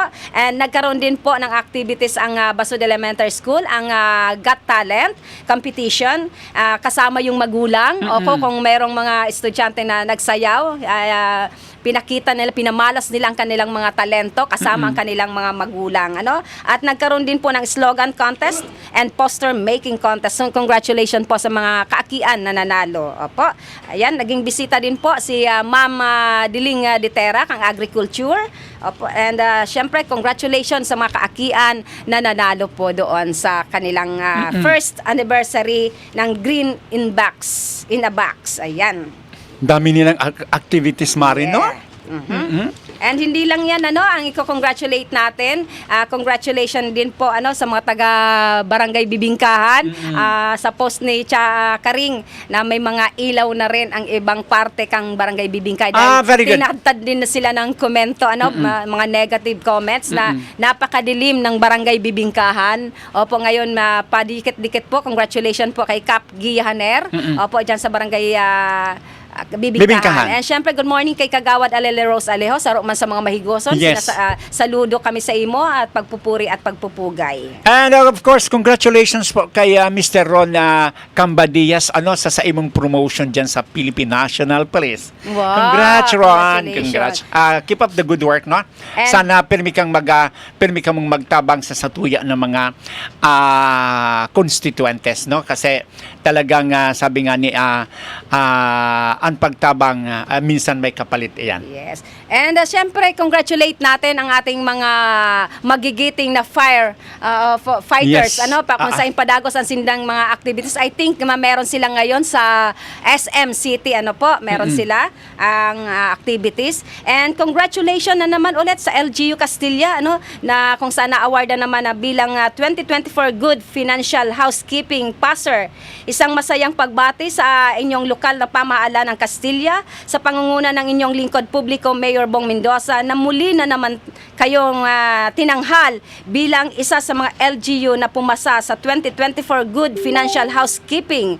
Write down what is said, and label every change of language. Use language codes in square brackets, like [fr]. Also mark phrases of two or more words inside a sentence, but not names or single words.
[tl] And nagkaroon din po ng activities ang Basod Elementary School, ang Got Talent competition, kasama yung magulang, opo, kung merong mga estudyante na nagsayaw, pinakita nila, pinamalas nila ang kanilang mga talento kasama ang kanilang mga magulang, At nagkaroon din po ng [en] slogan contest and poster making contest. [tl] So, congratulations po sa mga kaakian na nanalo. Opo. Ayan, naging bisita din po si Ma'am Diling Ditera kang Agriculture. Opo. And syempre, congratulations sa mga kaakian na nanalo po doon sa kanilang [en] first anniversary [tl] ng Green in a Box. Ayan. Dami nilang activities, Mare, no? And hindi lang yan ang i-congratulate natin. Congratulations din po sa mga taga Barangay Bibingkahan, sa post ni Karing na may mga ilaw na rin ang ibang parte kang Barangay Bibingkahan. [en] Very good. [tl] Tinatad din na sila ng komento, mga [en] negative comments [tl] na napakadilim ng Barangay Bibingkahan. Opo, ngayon padikit-dikit po. Congratulations po kay Cap Giahaner. Opo, dyan sa Barangay Bibingkahan. And syempre, [en] good morning [tl] kay Kagawad Alele Rose Alejo, [bik] saro man sa mga mahigoson. [tl] Yes. Saludo kami sa imo at pagpupuri at pagpupugay. And of course, congratulations po kay Mr. Ron Cambadias sa imong promotion dyan sa Philippine National Police. Wow, Congrats, Ron. congratulations. [en] Congrats. Keep up the good work, no? [tl] And [bik] sana pirmi kang mong magtabang sa satuya ng mga constituentes, [tl] no? Kasi talagang sabi nga ni ang pagtabang minsan may kapalit iyan. Yes. And syempre, congratulate natin ang ating mga magigiting na fighters. Yes. Kung saan padagos ang sindang mga activities. I think meron sila ngayon sa SM City. Meron sila ang activities. And congratulations na naman ulit sa LGU Castilla, na kung saan na-award na naman bilang 2024 Good Financial Housekeeping Passer. Isang masayang pagbati sa inyong lokal na pamahalaan ng Castilla sa pangunguna ng inyong lingkod publiko Mayor Bong Mendoza, na muli na naman kayong tinanghal bilang isa sa mga LGU na pumasa sa 2024 Good Financial Housekeeping.